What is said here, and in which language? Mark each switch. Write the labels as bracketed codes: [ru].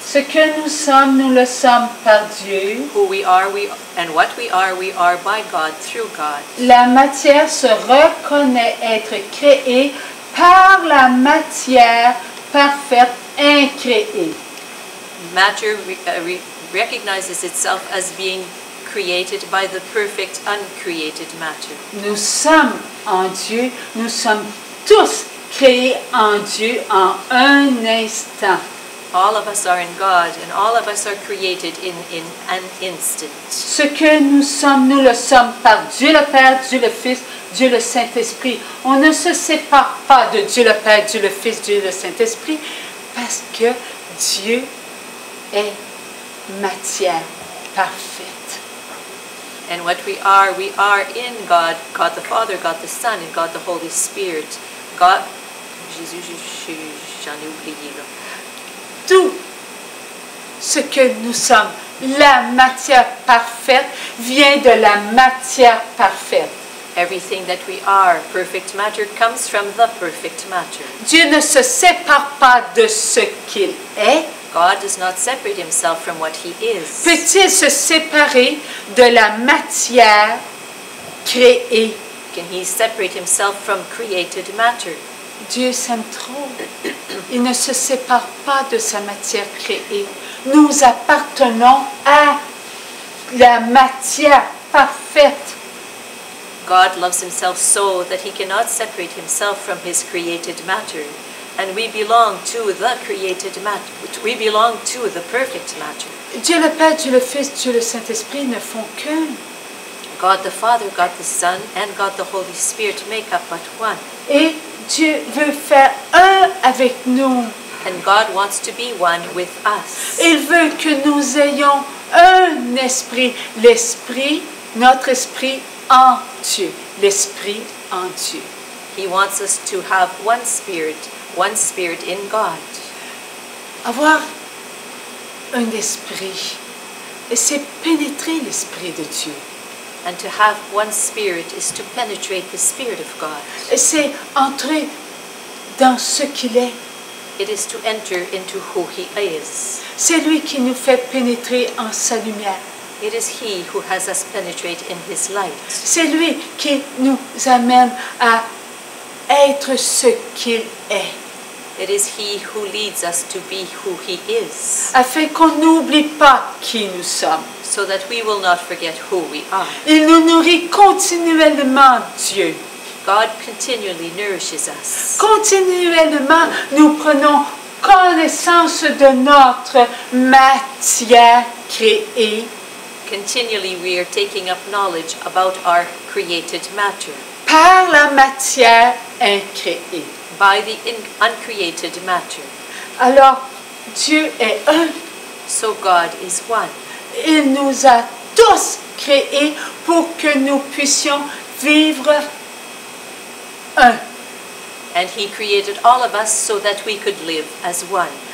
[fr] Ce que nous le sommes par Dieu. [en] Who we are, and what we are by God, through God. [fr] La matière se reconnaît être créée par la matière parfaite incréée. [en] Matter recognizes itself as being created by the perfect, uncreated matter. [fr] Nous sommes en Dieu, nous sommes tous créés en Dieu en un instant. [en] All of us are in God, and all of us are created in an instant. [fr] Ce que nous le sommes par Dieu le Père, Dieu le Fils, Dieu le Saint-Esprit. On ne se sépare pas de Dieu le Père, Dieu le Fils, Dieu le Saint-Esprit, parce que Dieu est matière parfaite. [en] And what we are in God, God the Father, God the Son, and God the Holy Spirit. [fr] God, Jésus, j'en ai oublié là. Tout ce que nous sommes, la matière parfaite, vient de la matière parfaite. [en] Everything that we are, perfect matter, comes from the perfect matter. [fr] Dieu ne se sépare pas de ce qu'il est. [en] God does not separate Himself from what He is. [fr] Peut-il se séparer de la matière créée? [en] Can He separate Himself from created matter? [fr] Dieu s'aime trop. Il ne se sépare pas de sa matière créée. Nous appartenons à la matière parfaite. [en] God loves Himself so that He cannot separate Himself from His created matter. And we belong to the created matter. We belong to the perfect matter. [fr] Dieu le Père, Dieu le Fils, Dieu le Saint-Esprit ne font qu'un. [en] God the Father, God the Son, and God the Holy Spirit make up but one. [fr] Et Dieu veut faire un avec nous. [en] And God wants to be one with us. [fr] Il veut que nous ayons un esprit. L'esprit, notre esprit en Dieu. L'esprit en Dieu. [en] He wants us to have one spirit in God. [fr] Avoir un esprit, c'est pénétrer l'esprit de Dieu. [en] And to have one spirit is to penetrate the Spirit of God. [fr] C'est entrer dans ce qu'il est. [en] It is to enter into who He is. [fr] C'est lui qui nous fait pénétrer en sa lumière. [en] It is He who has us penetrate in His light. [fr] C'est lui qui nous amène à être ce qu'il est, [en] It is He who leads us to be who He is, [fr] afin qu'on n'oublie pas qui nous sommes. [en] so that we will not forget who we are. [fr] Il nous nourrit continuellement, Dieu. [en] God continually nourishes us. [fr] Continuellement, nous prenons connaissance de notre matière créée [en] Continually we are taking up knowledge about our created matter [fr] par la matière incréée. [en] by the uncreated matter. [fr] Alors, Dieu est un. [en] So God is one. [fr] Il nous a tous créés pour que nous puissions vivre un. [en] And He created all of us so that we could live as one.